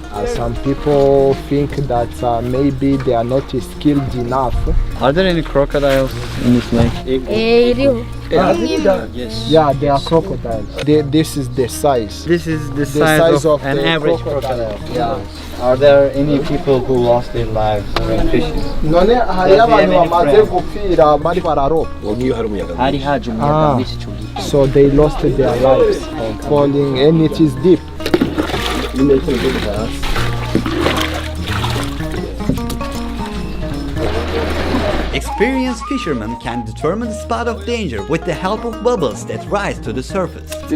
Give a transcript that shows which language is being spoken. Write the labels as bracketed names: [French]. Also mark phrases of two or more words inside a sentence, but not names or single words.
[English] Some people think that maybe they are not skilled enough. Are there any crocodiles in this lake? Yeah, they are crocodiles. This is the size. This is the The size of an the average crocodile. crocodile. Yeah. Are there any people who lost their lives when fishing? [Rundi] None hariyo abantu bamaze gupfira bari bararoba. [English] So they lost their lives falling, and it is deep. Experienced fishermen can determine the spot of danger with the help of bubbles that rise to the surface.